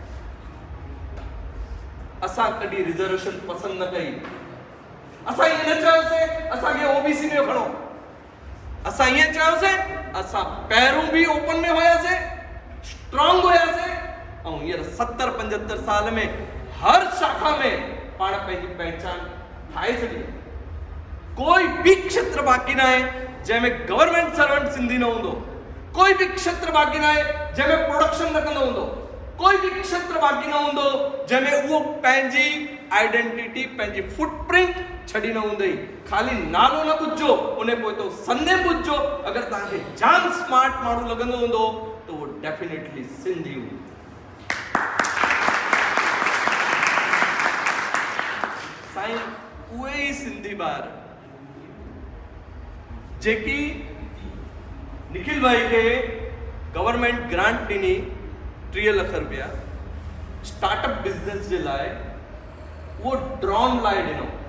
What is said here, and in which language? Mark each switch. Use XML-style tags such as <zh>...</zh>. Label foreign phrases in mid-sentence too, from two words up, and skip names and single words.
<sd>असां कॾहिं रिजर्वेशन पसंदि न कई असां इएं न चयोसीं असांखे OBC में खणो असां इएं चयोसीं असां पहिरों भी ओपन में हुयासीं स्ट्रॉन्ग हुयासीं ऐं हींअर 70-75 साल में हर शाखा में पाण पंहिंजी पहचान ठाहे छॾी कोई भी क्षेत्र बाक़ी न आहे जंहिंमें</sd> <en>government servant</en> <sd>सिंधी न हूंदो, कोई भी क्षेत्र बाक़ी न आहे जंहिंमें प्रोडक्शन न कंदो हूंदो, कोई भी क्षेत्र बाक़ी न हूंदो जंहिंमें उहो पंहिंजी आइडेंटिटी, पंहिंजी फुटप्रिंट छॾी न हूंदई। खाली नालो न ॿुधजो, उन पोइ तो सरनेम ॿुधजो। अगरि तव्हांखे जाम स्मार्ट माण्हू लॻंदो हूंदो त उहो डेफिनेटली सिंधी हूंदो। साईं, उहे ई सिंधी ॿार जेकी निखिल भाई खे</sd> <en>government grant</en> <sd>ॾिनी 30 लख रुपया</sd> <en>startup business</en> <sd>जे लाइ, वो ड्रोन लाइ ॾिनो,</sd>